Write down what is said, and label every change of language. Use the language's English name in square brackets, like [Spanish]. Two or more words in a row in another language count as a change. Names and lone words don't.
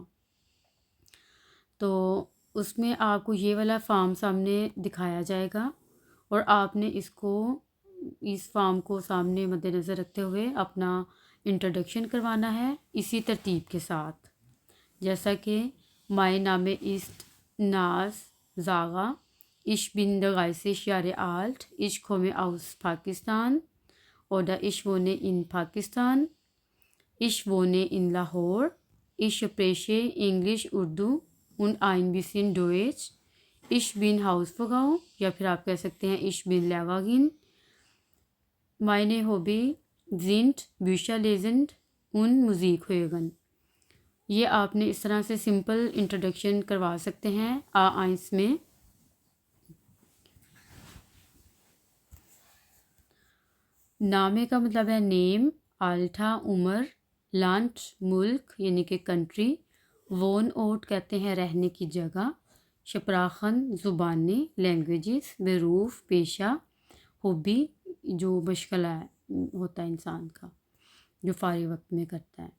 [Urdu] تو اس میں آپ کو یہ والا فارم سامنے دکھایا جائے گا، اور آپ نے اس فارم کو سامنے مد نظر رکھتے ہوئے اپنا انٹروڈکشن کروانا ہے اسی ترتیب کے ساتھ، جیسا کہ [German] mein Name ist ناز زاغا ich bin 30 Jahre alt, ich komme aus Pakistan, oder ich wohne in Pakistan, ich wohne in Lahore, ich spreche English, Urdu und ein bisschen Deutsch, ich bin Hausfrau، [Urdu] یا پھر آپ کہہ سکتے ہیں [German] ich bin Lehrerin، meine Hobby sind Bücher lesen und Musik hören۔ [Urdu] یہ آپ نے اس طرح سے [English] simple introduction [Urdu] کروا سکتے ہیں آئنس میں۔ نامے کا مطلب ہے نیم، آلٹھا عمر، لانٹ ملک یعنی کہ کنٹری، وون اوٹ کہتے ہیں رہنے کی جگہ، شپراخن زبانیں لینگویجز، بیروف پیشہ، ہابی جو مشغلہ ہوتا ہے انسان کا جو فارغ وقت میں کرتا ہے۔